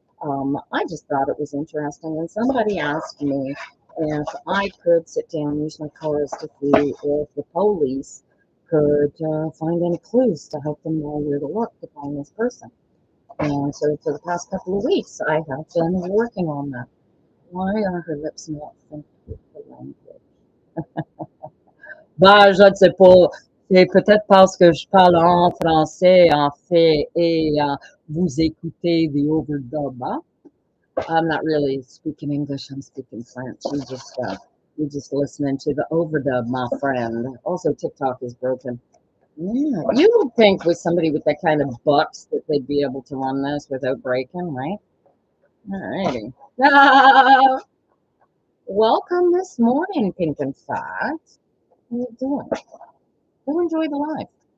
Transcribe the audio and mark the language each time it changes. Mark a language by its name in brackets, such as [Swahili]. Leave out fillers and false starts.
[English] I just thought it was interesting, and somebody asked me if I could sit down and use my cards to see if the police could find any clues to help them know where to look to find this person. And so for the past couple of weeks, I have been working on that. Why are her lips not synced with the language? [French] Ben, je ne sais pas. C'est peut-être parce que je parle en français, en fait, et vous écoutez [English] the overdub. Huh? I'm not really speaking English. I'm speaking French. You just listening to the overdub, my friend. Also, TikTok is broken. Yeah, you would think with somebody with that kind of bucks that they'd be able to run this without breaking, right? Alrighty. Ah, welcome this morning, Pink and Fat. How you doing? Go enjoy the life.